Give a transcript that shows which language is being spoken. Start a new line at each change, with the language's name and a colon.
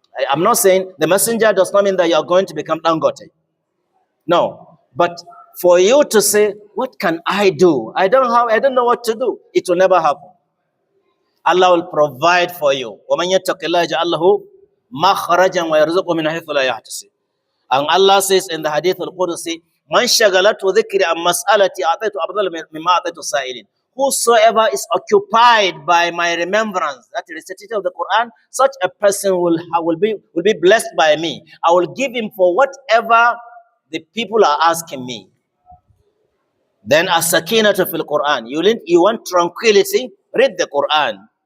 English: I'm not saying, the Messenger does not mean that you are going to become Dangote. No. But for you to say, what can I do? I don't know what to do. It will never happen. Allah will provide for you.
Arabic: وَمَنْ يَتَّقِ اللَّهَ يَجْعَلْ لَهُ مَخْرَجًا وَيَرْزُقْهُ مِنْ حَيْثُ لَا يَحْتَسِبُ.
English: And Allah says in the Hadith al-Qudsi,
Arabic: مَنْ شَغَلَتْهُ ذِكْرِ عَنْ مَسْأَلَةِ أَعْطَيْتُ أَفْضَلَ مِمَّا أَعْطَيْتُ السَّائِلِينَ.
English: Whosoever is occupied by my remembrance, that is the teaching of the Quran, such a person will be blessed by me. I will give him for whatever the people are asking me. Then
Arabic: as-sakinatu fil Quran.
English: You want tranquility? Read the Quran.